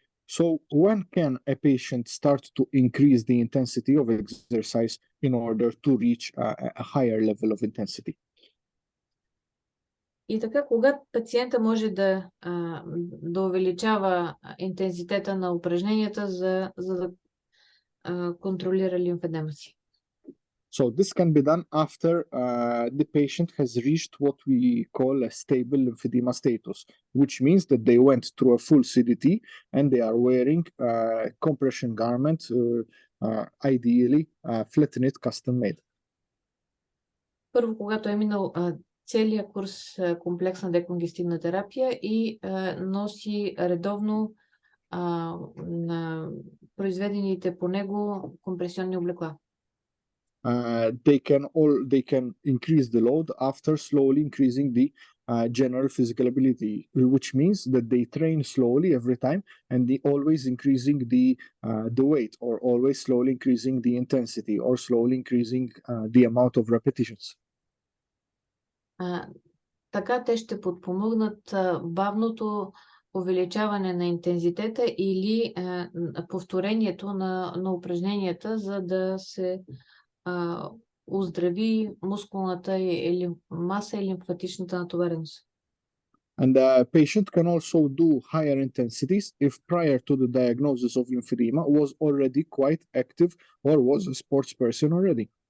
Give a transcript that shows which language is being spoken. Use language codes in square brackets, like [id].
[en] So when can a patient start to increase the intensity of exercise in order to reach a higher level of intensity? [bg] И така, когато пациента може да увеличава интензитета на упражненията, за да контролира лимфедема си. [en] So this can be done after the patient has reached what we call a stable lymphedema status, which means that they went through a full CDT and they are wearing a compression garment, ideally flat-knit custom-made. [bg] Първо, когато е минал целият курс комплексна деконгестивна терапия и носи редовно на произведените по него компресионни облекла. [en] They can increase the load after slowly increasing the general physical ability, which means that they train slowly every time and they always increasing the weight, or always slowly increasing the intensity, or slowly increasing the amount of repetitions. [bg] Така те ще подпомогнат бавното увеличаване на интензитета или повторението на упражненията, за да се оздрави мускулната маса и лимфатичната натовареност. [en] And the patient can also do higher intensities if prior to the diagnosis of lymphedema was already quite active or was a sports person already.